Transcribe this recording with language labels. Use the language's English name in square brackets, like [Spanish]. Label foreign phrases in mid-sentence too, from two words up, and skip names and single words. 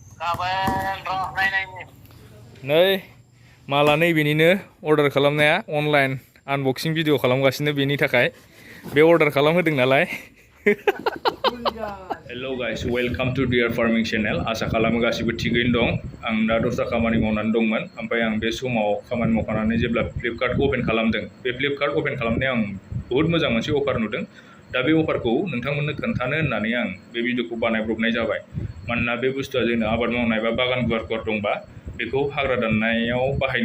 [Bodo] नै माला नैबेनिनो अर्डार खालामनाया [English] online unboxing video [Bodo] खालामगासिनो बेनि थाखाय बे अर्डार खालामहोदों नालाय [English] hello guys welcome to [Bodo] डियर फार्मिंग चैनल आशा खालामो गासिबो थिगैनो दं आं दा दस्रा खामानि मावनानै दंमोन ओमफ्राय आं बे समाव खामानि मावखांनानै जेब्ला फ्लिपकार्टखौ ओपन खालामदों बे फ्लिपकार्ट ओपन खालामनायाव आं बहुत मोजां मोनसे अफार नुदों दा बे अफारखौ नोंथांमोननो खोन्थानो होननानै आं बे भिडिअखौ बानायब्रबनाय जाबाय मानोना बे बुस्थुआ जोंनो आबाद मावनाय बा बागान गुवार दंबा बेखौ हाग्रा दाननायाव बाहायनो